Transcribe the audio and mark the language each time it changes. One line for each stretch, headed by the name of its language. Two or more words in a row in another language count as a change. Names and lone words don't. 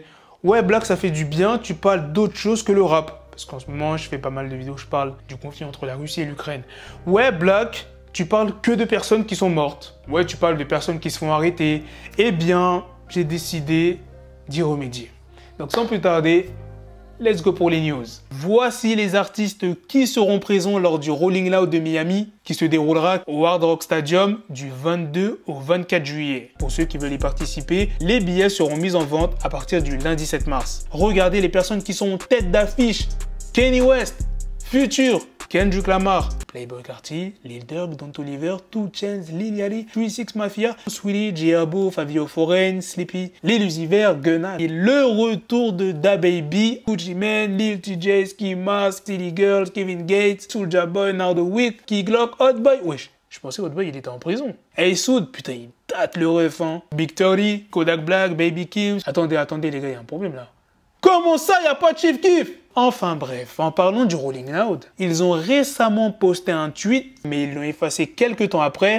French: Ouais, Black, ça fait du bien, tu parles d'autre chose que le rap. » Parce qu'en ce moment, je fais pas mal de vidéos, je parle du conflit entre la Russie et l'Ukraine. « Ouais, Black, tu parles que de personnes qui sont mortes. Ouais, tu parles de personnes qui se font arrêter. » Eh bien, j'ai décidé d'y remédier. Donc, sans plus tarder,
English: let's go
French: pour les news. Voici les artistes qui seront présents lors du Rolling Loud de Miami qui se déroulera au Hard Rock Stadium du 22 au 24 juillet. Pour ceux qui veulent y participer, les billets seront mis en vente à partir du lundi 7 mars. Regardez les personnes qui sont en tête d'affiche. Kanye West, Future, Kendrick Lamar, Playboi Carti, Lil Durk, Don Toliver, 2 Chainz, Lil Yachty, 3 Mafia, Saweetie, J.A.B.O, Fabio Foreign, Sleepy, Lil Uzi Vert, Gunna et le retour de DaBaby, Gucci Mane, Lil TJ, Ski Mask, City Girls, Kevin Gates, Soulja Boy, Now The Week, Key Glock, Hot Boy. Wesh, je pensais Hot Boy il était en prison. Hey Soud, putain il date le ref hein. Big 30, Kodak Black, Baby Kim. Attendez les gars, il y a un problème là. Comment ça, y a pas de Chief Keef? Enfin bref, en parlant du Rolling Loud, ils ont récemment posté un tweet, mais ils l'ont effacé quelques temps après.